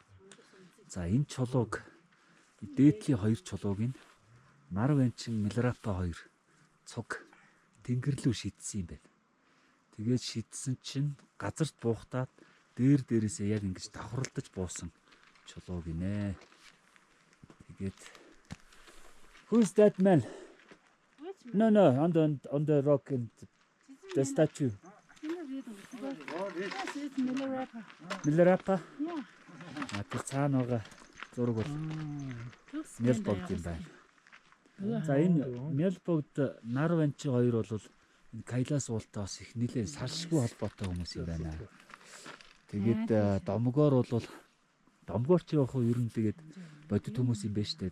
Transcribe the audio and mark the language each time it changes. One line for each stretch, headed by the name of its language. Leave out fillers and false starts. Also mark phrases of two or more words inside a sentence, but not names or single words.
Mongolian: За энэ чулууг дээдлийн 2 чулууг нь Нарвенчин Милрапа 2 цуг тэнгэр рүү шидсэн юм байна. Тэгээд шидсэн чинь газарт буухтаад дээрээсээ яг ингэж давхралдаж буусан чулуу гинэ.
English: Тэгээд Who's that man? No, on the rock and the statue. Yes, it's Milarapa.
Mongolian: Милрапа?
English: Yeah.
Mongolian: Тэр цаана байгаа зураг бол
English: Looks
Mongolian: Мелбогд юм байна. За энэ Мелбогд Нарвенчин 2 бол энэ Кайлас уултай бас их нэлээд салшгүй холбоотой хүмүүс юм байна. Тэгээд домгоор бол домгоор ч явах уу ер нь тэгээд бодит хүмүүс юм байна штэ.